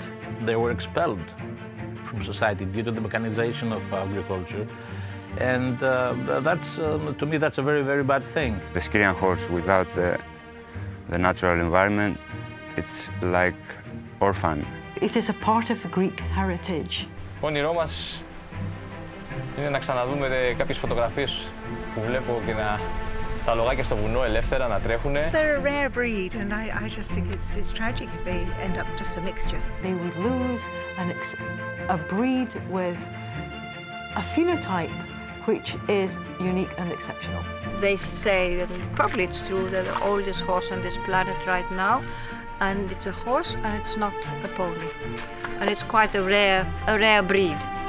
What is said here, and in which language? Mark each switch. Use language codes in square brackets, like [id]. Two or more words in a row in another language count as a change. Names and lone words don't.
[en] They were expelled from society due to the mechanization of agriculture. And to me, that's a very, very bad thing. The Skirian horse without the natural environment, it's like orphan. It is a part of Greek heritage. [el] Όνειρό μας είναι να ξαναδούμε κάποιες φωτογραφίες που βλέπω και τα λογάκια στο βουνό ελεύθερα να τρέχουν. [en] They're a rare breed, and I just think it's tragic if they end up just a mixture. They would lose a breed with a phenotype which is unique and exceptional. They say that probably it's true that the oldest horse on this planet right now, and it's a horse and it's not a pony, and it's quite a rare breed.